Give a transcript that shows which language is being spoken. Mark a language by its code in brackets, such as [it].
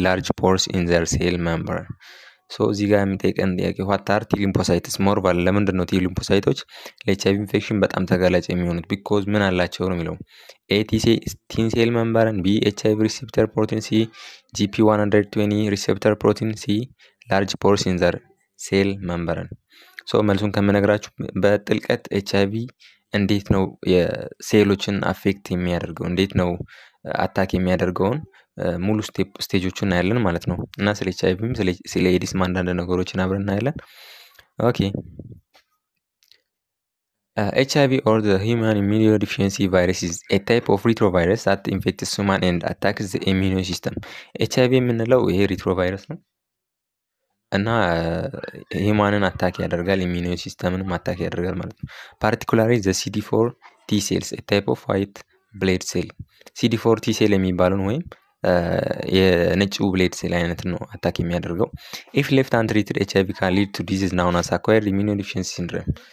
[en] Large pores in their cell membrane. So [am] እዚህ ጋር የሚጠይቀን ጥያቄ [en] what are T lymphocytes more vulnerable? [am] ለምንድን ነው T lymphocytes ለኤችአይቪ ኢንፌክሽን በጣም ተጋላጭ የሚሆኑት? ቢኮዝ ምን አላቸው ነው የሚለው። [en] A. Thin cell membrane, B. HIV receptor protein, C. GP120 receptor protein, C. Large pores in their cell membrane. [am] ሶ መልሱን ከምነግራችሁ በጥልቀት ኤችአይቪ እንዴት ነው የሴሎችን አፌክት የሚያደርገው እንዴት ነው አታክ የሚያደርገውን ሙሉ ስቴጆቹን እናያለን ማለት ነው። እና ስለ ኤችአይቪም ስለ ኤዲስ አንዳንድ ነገሮችን አብረን እናያለን። ኦኬ [en] HIV or the human immunodeficiency virus is a type of retrovirus that infects human and attacks the immune system. [am] HIV የምንለው ይሄ ሪትሮቫይረስ ነው እና ሂማንን አታክ ያደርጋል ኢሚዩን ሲስተምንም አታክ ያደርጋል ማለት ነው። ፓርቲኩላርሊ [en] the CD4 T cells a type of white blood cell [am] CD4 T cell የሚባለውን ወይም የነጩ ብሌድ ሴል አይነት ነው አታክ የሚያደርገው። [en] if left untreated HIV can lead to disease known as acquired immunodeficiency syndrome